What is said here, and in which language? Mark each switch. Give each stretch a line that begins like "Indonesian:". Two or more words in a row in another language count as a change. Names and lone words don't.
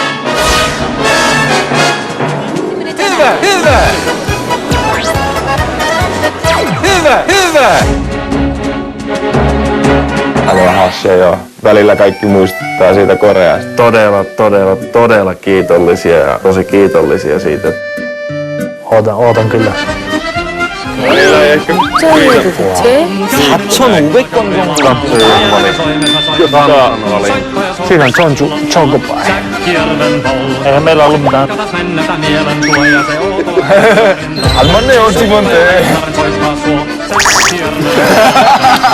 Finnish: Aivan hassia joo. Välillä kaikki muistuttaa siitä Koreasta. Todella kiitollisia ja tosi kiitollisia siitä. Ootan kyllä. Välillä ei ehkä
Korean: 진짜예요 도대체? 4,500건 정도.
Finnish: Siinä on Chocopai. Eihän meillä ollut mitään.
Korean: 안 맞네요, 두 번째.